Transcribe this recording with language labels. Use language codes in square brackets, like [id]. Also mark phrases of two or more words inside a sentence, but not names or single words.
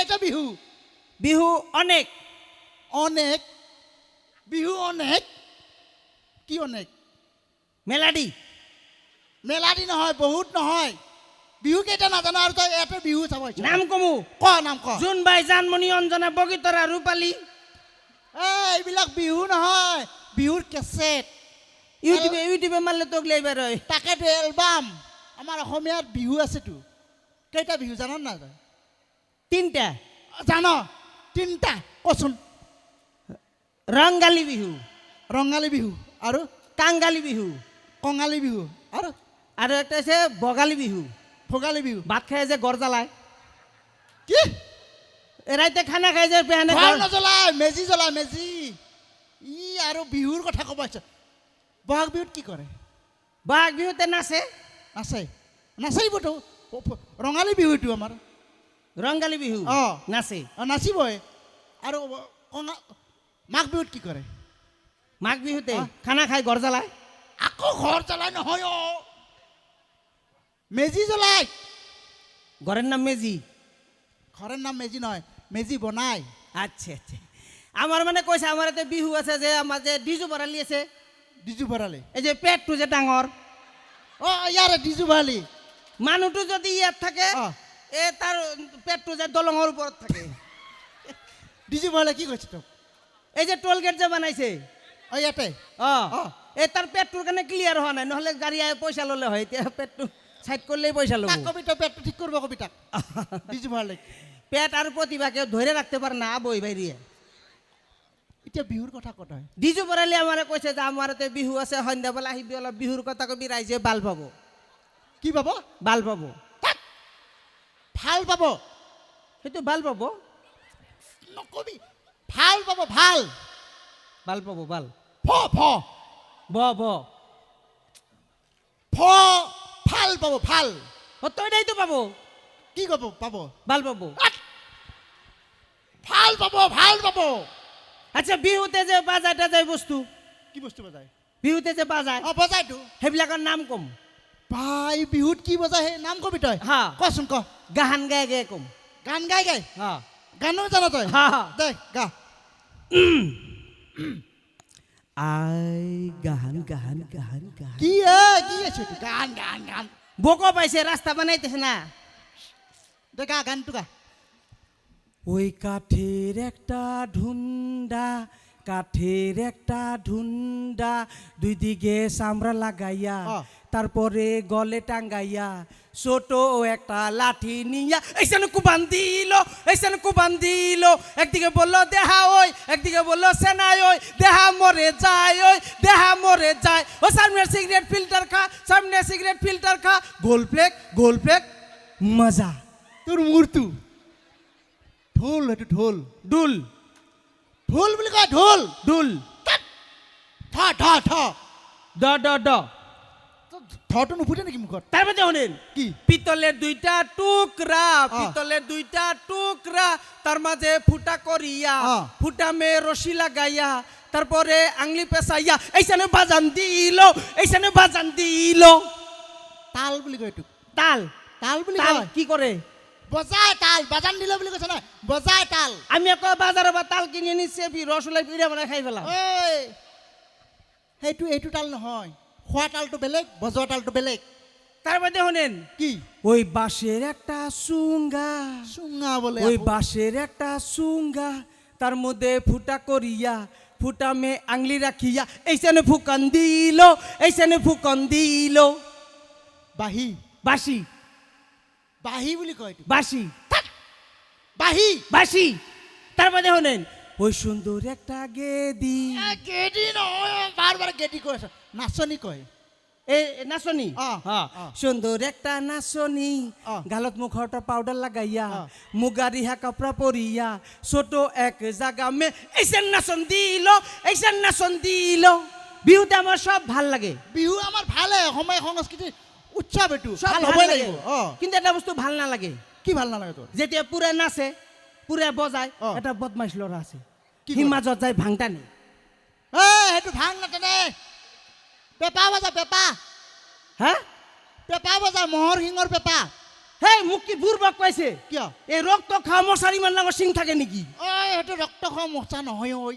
[as] বিহু বিহু অনেক [bn] অনেক বিহু অনেক কি অনেক মেলাডি [as] মেলাডি নহয় বহুত নহয় বিহু কেইটা নাজানো আৰু তই এটা বিহু চাব [bn] নাম কমু [as] ক নাম ক জোনবাই জানমণি অঞ্জনা বগীতৰা ৰূপালী এইবিলাক বিহু নহয় বিহুৰ কেছেট [bn] ইউটিউবে মারলে তো ওগুলো এবার হয় [as] তাকেতো এলবাম আমাৰ অসমীয়াত বিহু আছেতো কেইটা বিহু জান না তই [bn] তিনটা [as] জান তিনিটা কচোন [bn] রঙ্গালী বিহু [as] ৰঙালী বিহু আৰু [bn] কাঙ্গালী বিহু [as] কঙালী বিহু আৰু [bn] আর একটা আছে বগালী বিহু ভোগালী বিহু ভাত খাই যে গড় জ্বালায় [as] কি [bn] এরাইতে খানা খাই যে পেহানে [as] ঘৰ নজ্বলায় মেজি জ্বলায় মেজি ই আৰু বিহুৰ কথা ক'ব আহিছে বহাগ বিহুত কি কৰে [bn] বহাগ বিহুতে নাচে [as] নাচে নাচিবতো ৰঙালী বিহুটো আমাৰ [bn] রঙ্গালী বিহু [as] অ [bn] নাচে [as] নাচিবই আৰু মাঘ বিহুত কি কৰে [bn] মাঘ বিহুতে খানা খাই গড় জ্বালায় [as] আকৌ ঘৰ জ্বলাই নহয় অ মেজি জ্বলাই [bn] ঘরের নাম মেজি ঘরের নাম [as] মেজি নহয় মেজি বনায় [bn] আচ্ছা আচ্ছা আমার মানে কইছে আমার এতে বিহু আছে যে আমার যে ডিজু ভরালি আছে [as] ডিজু ভৰালি [bn] এই যে পেটটো যে ডাঙর [as] অ ইয়াৰে ডিজু ভৰালি মানুষটো যদি ইয়াত থাকে অ [bn] এ তার পেটটো যে দলঙের উপর থাকে [as] ডিজু ভৰালি কি কৈছে তোক [bn] এই যে টোল গেট যে বানাইছে [as] অ ইয়াতে ও অ [bn] এ তার পেটটোর কানে ক্লিয়ার হওয়া নাই নহলে গাড়ি আয় পয়সা ললে হয় এতিয়া পেটটো সাইড করলেই পয়সা লব [as] তাক কবি তই পেটটো ঠিক কৰিব কবি তাক ডিজু ভৰালি [bn] পেট আর প্রতিভা কেউ ধরে রাখতে পারে না বই বাইরিয়ে [as] এতিয়া বিহুৰ কথা কত হয় [bn] ডিজু বরালি আমারে কইছে যে আমার এতে বিহু আছে [as] সন্ধ্যাবেলা আহিবি অলপ বিহুর কথা কবি রাইজে বাল পাবো কি পাব [bn] বাল পাবো [as] ভাল পাব [bn] সেইটো বাল পাবো [as] নকবি ভাল পাব ভাল [bn] বাল পাবো বাল ফ ফ ব ব [as] ফ ভাল পাব ভাল [bn] ও তো এটাই তো পাবো [as] কি কব পাব [bn] বাল পাবো [as] ভাল পাব ভাল পাব [bn] আচ্ছা বিহুতে যে বাজায় টাজায় বস্তু [as] কি বস্তু বজায় [bn] বিহুতে যে বাজায় [as] অ বজায়তো সেইবিলাকৰ নাম কম ভাই বিহুত কি বজায় সেই নাম কবি তই [bn] হা [as] কচোন ক [bn] গাহান গায়ে গায়ে কম [as] গান গাই গাই [bn] হা [as] গানো জান তই [bn] হা হা [as] দে গা [bn] আই গাহান গাহান গাহান গাহান কি কি আছে তুই গান গান গান বোকো পাইছে রাস্তা বানাইতেছে না [as] দে গা গানটো গা [bn] ওই কাঠের একটা ঢুন্ডা কাঠের একটা ঢুন্ডা দুই দিকে চামড়া লাগাইয়া তারপরে গলে টাঙ্গাইয়া ছোট একটা লাঠি নিয়া এইখানে কুবান দিল একদিকে বললো দেহা ওই একদিকে বললো সেনাই ওই দেহা মরে যায় ও সামনে সিগারেট ফিল্টার খা গোল প্লেক মজা [as] তোর মূর্তু ঢোল এইটো ঢোল [bn] ডুল [as] ঢোল বুলি কয় ঢোল [bn] ডুল ঠ ঠ ঠ ড ড ড [as] ঠটো নুফুটে নেকি মুখত [bn] তারপরে শুনেন [as] কি [bn] পিতলের দুইটা টুকরা তার মাঝে ফুটা করিয়া ফুটা মে রশি লাগাইয়া তারপরে আংলি পেঁচাইয়া এইখানে বাজান দিল [as] তাল বুলি কয় এইটো [bn] তাল [as] তাল বুলি [bn] তাল [as] কয় [bn] কি করে [as] বজায় তাল বাজান দিল বুলি কৈছে নহয় বজায় তাল আমি আকৌ বাজাৰৰ পৰা তাল কিনি নিছে ৰসলাই পিঠা বনাই খাই পেলাম এই সেইটো এইটো তাল নহয় খোৱা তালটো বেলেগ বজোৱা তালটো বেলেগ [bn] তারপরে শুনেন [as] কি [bn] ওই বাঁশের একটা সুঙ্গা বলে ওই বাঁশের একটা সুঙ্গা তার মধ্যে ফুটা করিয়া ফুটা মে আংলি রাখিয়া এইখানে ফুকন দিল [as] বাহি [bn] বাঁশি [as] বাহি বুলি কয় এইটো [bn] বাঁশি [as] বাহি [bn] তারপরে শুনেন ওই সুন্দর একটা গেদি [as] গেডি নহয় বারবার গেডি কৈ আছে নাচনি কয় [bn] এই নাচনি সুন্দর একটা নাচনি গালত মুখটা পাউডার লাগাইয়া মুগারিহা কাপড়া পরিয়া ছোট এক জায়গা মে এইসেন নাচন দিল বিহুতে আমার সব ভাল লাগে [as] বিহু আমার ভালে অসমীয়া সংস্কৃতি উৎসৱ এইটো [bn] সব ভাল [as] ভাল হ'বই [bn] লাগে [as] লাগিব কিন্তু এটা বস্তু ভাল নালাগে কি ভাল নালাগে তোৰ [bn] যেতিয়া পুরা নাচে পুরা বজায় এটা বদমাইশ লড়া আছে সি মাজত যায় ভাংটানি [as] সেইটো ভাং নাটানে পেপা বজা পেপা [bn] হ্যাঁ [as] পেপা বজা মহৰ শিঙৰ পেপা হেই মোক কি বুৰবাক পাইছে কিয় এই ৰক্ত খোৱা মছাৰ ইমান ডাঙৰ চিং থাকে নেকি ঐ এইটো ৰক্ত খোৱা মছা নহয় ঐ